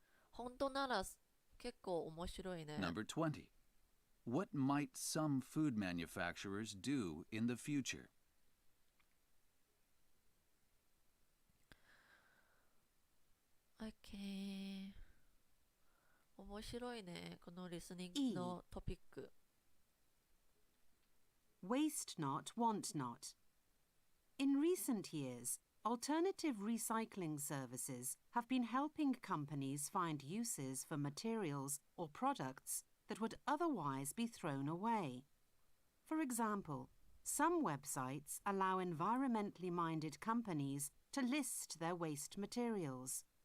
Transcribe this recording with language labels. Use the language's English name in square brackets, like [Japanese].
[Japanese] 本当なら結構面白いね。 [English] Number 20. What might some food manufacturers do in the future? [Japanese] Okay. 面白いね。このリスニングのトピック。 [English] Waste not, want not. In recent years, alternative recycling services have been helping companies find uses for materials or products that would otherwise be thrown away. For example, some websites allow environmentally minded companies to list their waste materials.